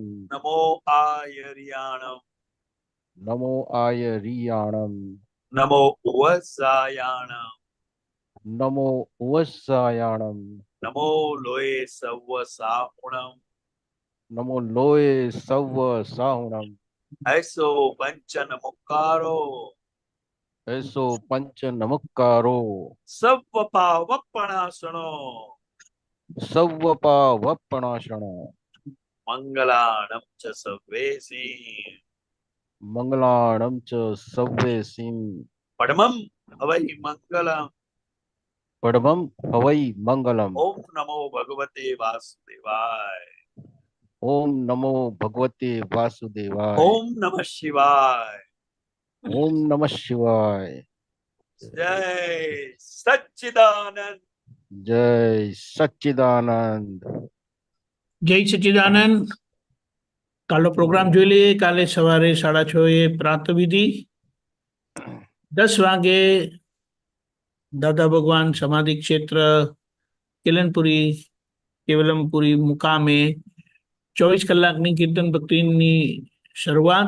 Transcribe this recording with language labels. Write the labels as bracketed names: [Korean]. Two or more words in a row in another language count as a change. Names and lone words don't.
[Prakrit languages] નમો આયર્યાણમ, નમો આયરિયાણમ, નમો ઉવસાયાણમ, નમો ઉવસ્સાયાણમ, નમો લોય સવ સાહુણમ, નમો લોય સવ સાહુણમ, ऐसो पंचन मुक्कारो, એસો પંચ નમસ્કારો, सव पावपणासनो, સવ્વપા વપણાશણ, मंगलाणं च सवेसी, મંગલાણમ ચ સવ્વે સિમ, परमं हवै मंगलम. પડમમ હવૈ મંગલમ. [Sanskrit] ओम नमो भगवते वासुदेवाय. ઓમ નમો ભગવતે વાસુદેવાય. ओम नमः शिवाय. ઓમ નમઃ શિવાય. [Gujarati] जय सच्चिदानंद. જય સચ્ચિદાનંદ. જય સચ્ચિદાનંદ. કાલનો પ્રોગ્રામ જોઈ લઈએ. કાલે સવારે 6:30 પ્રાતઃ વિધિ, 10 વાગે દાદા ભગવાન સમાધિ ક્ષેત્ર કેલનપુરી કેવલમપુરી મુકામે 24 કલાકની કીર્તન ભક્તિની શરૂઆત.